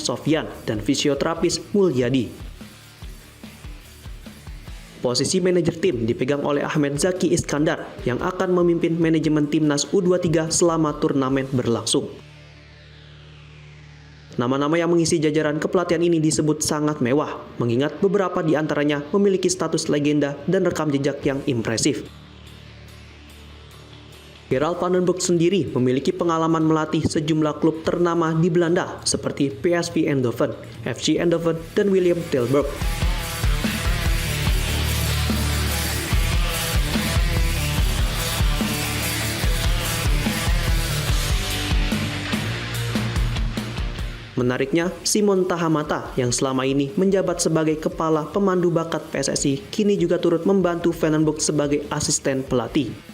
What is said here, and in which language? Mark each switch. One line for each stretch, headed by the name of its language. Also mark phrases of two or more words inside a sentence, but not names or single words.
Indonesian: Sofyan dan fisioterapis Mulyadi. Posisi manajer tim dipegang oleh Ahmed Zaki Iskandar yang akan memimpin manajemen timnas U23 selama turnamen berlangsung. Nama-nama yang mengisi jajaran kepelatihan ini disebut sangat mewah, mengingat beberapa di antaranya memiliki status legenda dan rekam jejak yang impresif. Gerald van den Broek sendiri memiliki pengalaman melatih sejumlah klub ternama di Belanda seperti PSV Eindhoven, FC Eindhoven, dan Willem Tilburg. Menariknya, Simon Tahamata yang selama ini menjabat sebagai kepala pemandu bakat PSSI kini juga turut membantu Van den Broek sebagai asisten pelatih.